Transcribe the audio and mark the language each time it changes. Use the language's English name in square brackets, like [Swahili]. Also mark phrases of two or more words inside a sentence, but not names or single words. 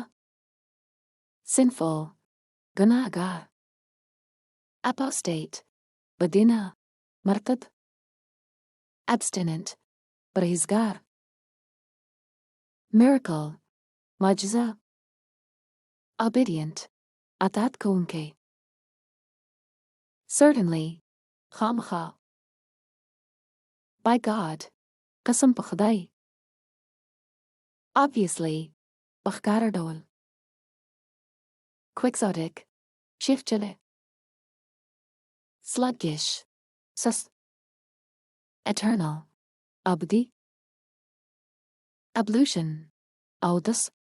[Pashto] Sinful, ګناهګار. Apostate, بدینه، مرتد. Abstinent, پرهیزګار. Miracle, معجزه. Obedient, اطاعت کوونکی. Certainly, خامخا. [English] By God, [Pashto] قسم په خدای. Obviously, په ښکاره ډول. Quixotic, شیخچلی. Sluggish, سست. [English] Eternal, [Pashto] ابدي. Ablution, اودس.